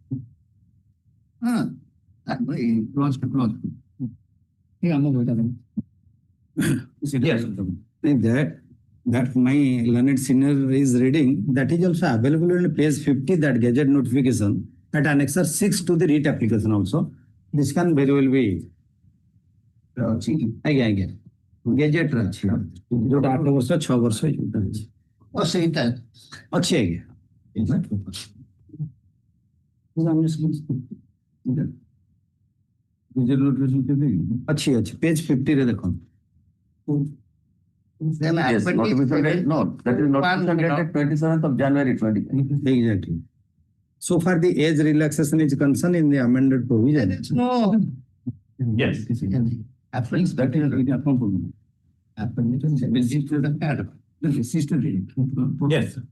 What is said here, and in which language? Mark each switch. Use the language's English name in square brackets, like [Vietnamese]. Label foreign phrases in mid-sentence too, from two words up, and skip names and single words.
[English] close. Yeah, I'm not going Yes. That my learned senior is reading, that is also available in page 50, that gazette notification at annexer 6 to the REIT application also. This can very well be. [Odia] ଆଜ୍ଞା ଗେଜେଟରେ ଅଛି ଯୋଉଟା 8 ବର୍ଷ 6 ବର୍ଷ ଯୋଉଟା ଅଛି ସେଇଟା ଅଛି ଆଜ୍ଞା ଅଛି ପେଜ 50 ରେ ଦେଖନ୍ତୁ। [English] Yes, notification date, no, that is notification dated 27th of January 2020. Exactly. So far the age relaxation is concerned in the amended provision. No. Yes. Happens that is Yes.